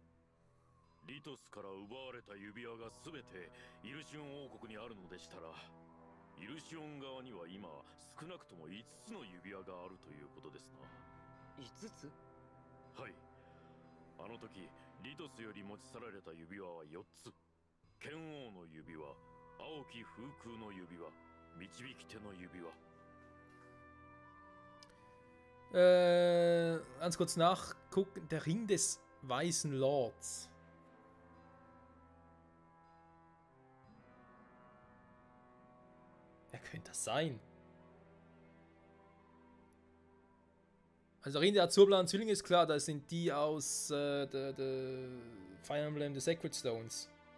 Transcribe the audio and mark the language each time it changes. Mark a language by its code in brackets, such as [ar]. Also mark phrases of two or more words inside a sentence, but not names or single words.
[ja] リトスから奪われた指輪が全てイルシオン王国にあるのでしたら、イルシオン側には今少なくとも5つの指輪があるということですな。 5つ？はい。あの時リトスより持ち去られた指輪は4つ。剣王の指輪、青き風空の指輪、導き手の指輪。 [de] Ganz kurz nachgucken. Der Ring des Weißen Lords. Wer könnte das sein? Also der Ring der azurblauen Zwillinge ist klar, das sind die aus der Fire Emblem The Sacred Stones.